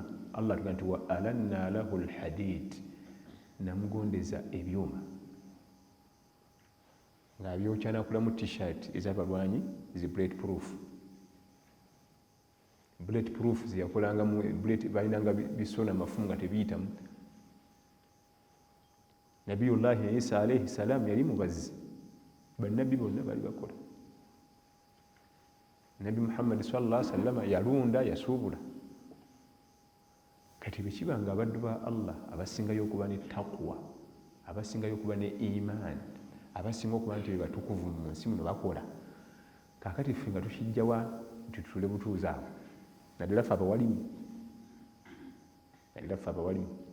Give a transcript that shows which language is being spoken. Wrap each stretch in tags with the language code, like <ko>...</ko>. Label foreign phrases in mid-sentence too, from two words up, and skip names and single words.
<lg>Allah tuga nti</lg> <ar>وألنا له الحديد,</ar> <lg>namugondeza ebyuma ng'abyokya nakulamu t-shirt ez'abalwanyi zi</lg> <en>bullet proof. Bullet proof</en> <lg>ziyakolangamu balinanga bisona mafumu nga tebiyitamu. Nabiyullahi Isa</lg> <ar>عليه السلام</ar> <lg>yali mubazi, bannabbi bonna bali bakola. Nabi Muhammad</lg> <ar>صلى الله عليه وسلم</ar> <lg>yalunda, yasuubula. Kati bwe kiba nga abaddu ba Allah abasingayo okuba ne taqwa, abasingayo okuba ne imaani, abasinga okuba nti batukuvu mu nsi muno bakola, kaakati ffe nga tukijjawa nti tutule butuuzi awo, naddala ffe abawalimu, naddala ffe abawalimu.</lg>